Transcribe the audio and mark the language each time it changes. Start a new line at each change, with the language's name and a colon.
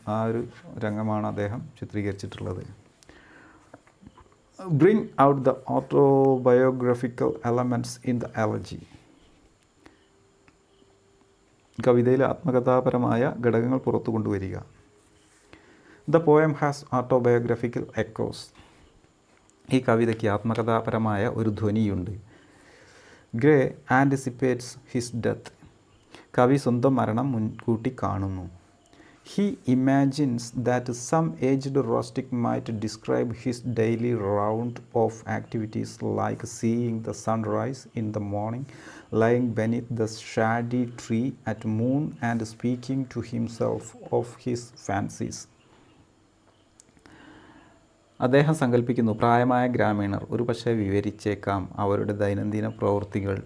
Malayalam: ആ ഒരു രംഗമാണ് അദ്ദേഹം ചിത്രീകരിച്ചിട്ടുള്ളത്.
English: Bring out the autobiographical elements in the elegy.
Malayalam: കവിതയിലെ ആത്മകഥാപരമായ ഘടകങ്ങൾ പുറത്തു കൊണ്ടുവരിക.
English: The poem has autobiographical echoes.
Malayalam: ഈ കവിതയ്ക്ക് ആത്മകഥാപരമായ ഒരു ധ്വനിയുണ്ട്.
English: Gray anticipates his death.
Malayalam: കവി സ്വന്തം മരണം മുൻകൂട്ടി കാണുന്നു.
English: He imagines that some aged rustic might describe his daily round of activities like seeing the sunrise in the morning, lying beneath the shady tree at noon, and speaking to himself of his fancies.
Malayalam: അദ്ദേഹം സങ്കല്പിക്കുന്നു, പ്രായമായ ഗ്രാമീണർ ഒരു പക്ഷേ വിവരിച്ചേക്കാം അവരുടെ ദൈനംദിന പ്രവൃത്തികൾ.